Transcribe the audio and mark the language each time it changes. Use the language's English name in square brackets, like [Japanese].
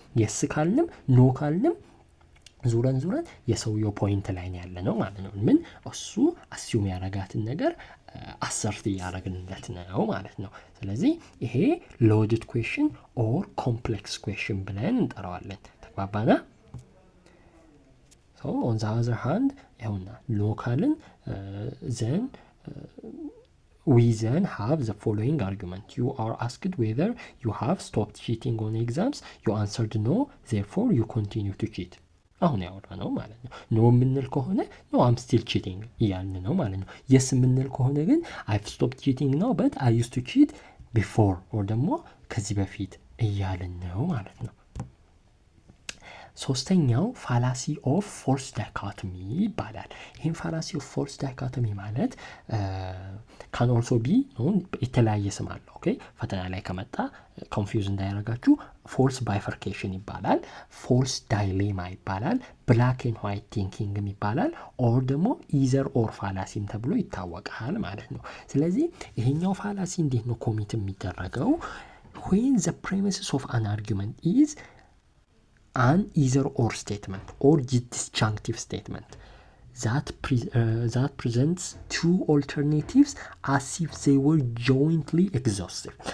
[Amharic] የስ ካልንም ኖ ካልንም ዙረን የሰውየው ፖይንት ላይ ያለ ነው ማለት ነው። ምን እሱ አስዩም ያረጋትን ነገር አሰርት እያረግንለት ነው ማለት ነው። ስለዚህ ይሄ ሎድድ ኩዌሽን ኦር ኮምፕሌክስ ኩዌሽን ብለን እንጠራዋለን። ተግባባና? [English] ኦን ዘ አዘር ሃንድ ይኸውና ሎካልን ዘን we then have the following argument. You are asked whether you have stopped cheating on exams. You answered no, therefore you continue to cheat. [Amharic] አሁን ያወራ ነው ማለት ነው። ኖ የምንል ከሆነ [English] ኖ አም ስቲል ቺቲንግ [Amharic] እያልን ነው ማለት ነው። የስ የምንል ከሆነ ግን [English] አይቭ ስቶፕድ ቺቲንግ [Amharic] ነው [English] በት አይ ዩዝድ ቱ ቺት ቢፎር ኦር [Amharic] ደግሞ ከዚህ በፊት እያልን ነው ማለት ነው። ሶስተኛው ፋላሲ ኦፍ ፎርስ ዳይኮቶሚ ይባላል። ይህም ፋላሲ ኦፍ ፎርስ ዳይኮቶሚ ማለት [English] ካን ኦልሶ ቢ [Amharic] የተለያየ ስም አለው። ኦኬ ፈተና ላይ ከመጣ ኮንፊውዝ እንዳያደርጋችሁ ፎርስ ባይፈርኬሽን ይባላል፣ ፎርስ ዳይሌማ ይባላል፣ ብላክ ኤንድ ዋይት ቲንኪንግም ይባላል፣ ኦር ደግሞ ኢዘር ኦር ፋላሲም ተብሎ ይታወቃል ማለት ነው። ስለዚህ ይሄኛው ፋላሲ እንዴት ነው ኮሚት የሚደረገው? [English] when the premises of an argument is an either or statement or disjunctive statement that presents two alternatives as if they were jointly exhaustive.